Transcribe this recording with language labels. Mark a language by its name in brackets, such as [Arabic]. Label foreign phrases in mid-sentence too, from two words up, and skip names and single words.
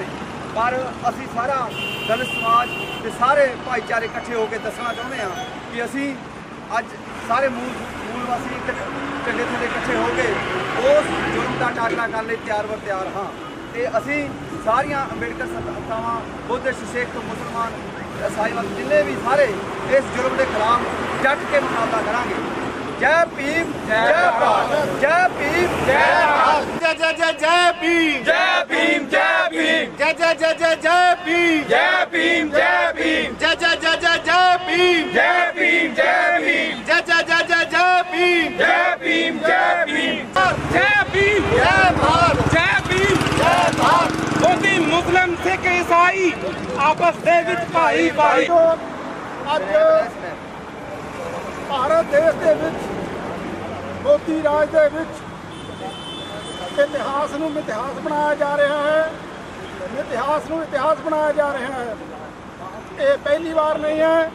[Punjabi] ਪਰ ਅਸੀਂ ਸਾਰਾ ਦਲਿਤ ਸਮਾਜ ਤੇ ਸਾਰੇ ਭਾਈਚਾਰੇ ਇਕੱਠੇ ਹੋ ਕੇ ਦੱਸਣਾ ਚਾਹੁੰਦੇ ਹਾਂ ਕਿ ਅਸੀਂ ਅੱਜ ਸਾਰੇ ਮੂਲ ਵਾਸੀ ਇੱਕ ਝੰਡੇ ਥੱਲੇ ਇਕੱਠੇ ਹੋ ਕੇ ਉਸ ਜ਼ੁਲਮ ਦਾ ਟਾਕਰਾ ਕਰਨ ਲਈ ਤਿਆਰ ਹਾਂ। ਤੇ ਅਸੀਂ ਸਾਰੀਆਂ ਅੰਬੇਡਕਰ ਸੰਸਥਾਵਾਂ, ਬੁੱਧਿਸਟ, ਸਿੱਖ, ਮੁਸਲਮਾਨ, ਈਸਾਈਵਾਦ ਜਿੰਨੇ ਵੀ ਸਾਰੇ ਇਸ ਜ਼ੁਲਮ ਦੇ ਖਿਲਾਫ ਡਟ ਕੇ ਮੁਕਾਬਲਾ ਕਰਾਂਗੇ। [Hindi] जय भीम, जय भारत, जय भीम, जय भारत, जय जय जय जय भीम, जय भीम, जय भीम, जय जय जय जय जय भीम, जय भीम, जय भीम, जय जय जय जय जय भीम, जय भीम, जय भीम, जय जय जय जय जय भीम, जय भीम, जय भीम, जय भीम, जय भारत, जय भीम, जय भारत। मोदी मुस्लिम सिख ईसाई आपस [Punjabi] ਦੇ ਵਿੱਚ ਭਾਈ ਭਾਈ। ਅੱਜ ਭਾਰਤ ਦੇਸ਼ ਦੇ ਵਿੱਚ ਮੋਦੀ ਰਾਜ ਦੇ ਵਿੱਚ ਇਤਿਹਾਸ ਨੂੰ ਮਿਥਿਹਾਸ ਬਣਾਇਆ ਜਾ ਰਿਹਾ ਹੈ, ਮਿਥਿਹਾਸ ਨੂੰ ਇਤਿਹਾਸ ਬਣਾਇਆ ਜਾ ਰਿਹਾ ਹੈ। ਇਹ ਪਹਿਲੀ ਵਾਰ ਨਹੀਂ ਹੈ।